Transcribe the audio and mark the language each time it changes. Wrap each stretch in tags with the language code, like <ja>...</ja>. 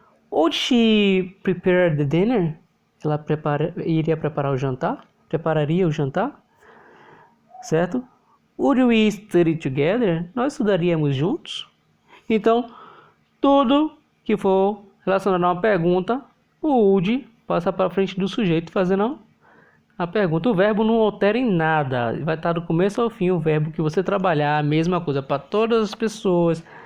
<en>Would she prepare the dinner?</en> <pt>Ela iria preparar o jantar? Prepararia o jantar? Certo?</pt> <en>Would we study together?</en> <pt>Nós estudaríamos juntos? Então, tudo que for relacionado a uma pergunta, o would passa para frente do sujeito fazendo a pergunta. O verbo não altera em nada. Vai estar do começo ao fim o verbo que você trabalhar. A mesma coisa para todas as pessoas.</pt>